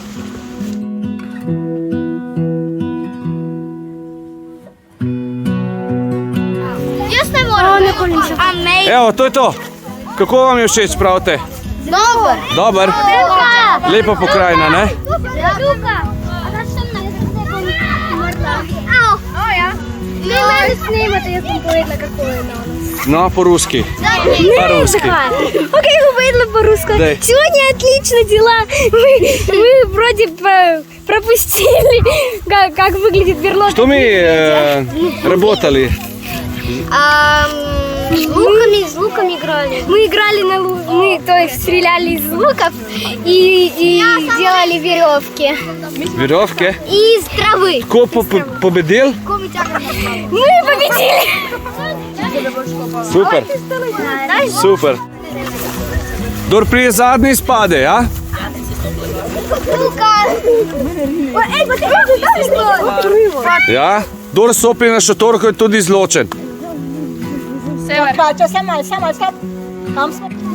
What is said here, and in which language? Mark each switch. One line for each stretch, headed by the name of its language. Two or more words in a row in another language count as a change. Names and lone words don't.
Slovenian: Jaz ne morem. Amazing. Evo, to je to. Kako vam je všeč, pravite? Dober. Dober? Lepa pokrajina, ne? Luka. A daš sem na Au. Ne, mene snimate, jaz sem povedala, kako je No,
Russian: по-русски. По-русски. Окей, говорила по-русски. Дай. Сегодня отлично дела. Мы вроде пропустили, как выглядит верлот. Что мы работали? С луком играли. Мы играли на лук, то есть стреляли из луков и делали веревки. Веревки? Из травы. Кто победил? Мы победили. Супер. Супер.
Slovenian: Kdor prije zadnji spade, ja? Ej, pa ti Ja? Kdor stopi na šotorko je tudi izločen. Tam smo.